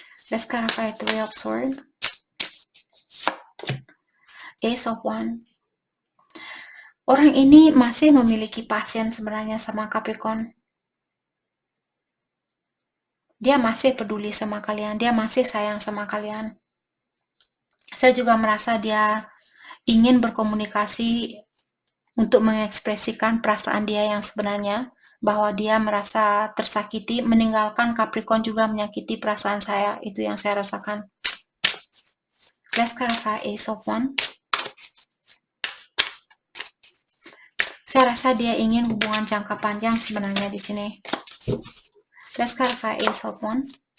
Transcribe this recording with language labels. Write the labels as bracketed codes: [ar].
[en] Let's clarify Three of Swords. Ace of Wands. [id] Orang ini masih memiliki passion sebenarnya sama Capricorn. Dia masih peduli sama kalian, dia masih sayang sama kalian. Saya juga merasa dia ingin berkomunikasi untuk mengekspresikan perasaan dia yang sebenarnya, bahwa dia merasa tersakiti, meninggalkan Capricorn juga menyakiti perasaan saya, itu yang saya rasakan. [en] Let's clarify Ace of Wands. [id] Saya rasa dia ingin hubungan jangka panjang sebenarnya di sini. [en] Let's clarify Ace of Wands.